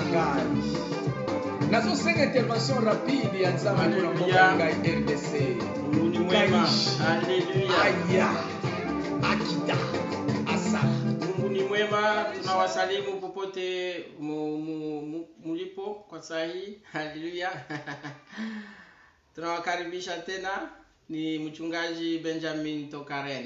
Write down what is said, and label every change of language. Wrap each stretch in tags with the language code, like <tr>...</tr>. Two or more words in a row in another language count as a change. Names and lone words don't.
<ln>Nazo 5</ln> <fr>intervention rapide</fr> <ln>ya nzambe pour mboka RDC. Alléluia. Aya. Akida. Asa.</ln> <sw>Mungu ni mwema, tunawasalimu popote mulipo kwa saa hii. Haleluya. Tunawakaribisha tena, ni mchungaji Benjamin Tokaren.</sw>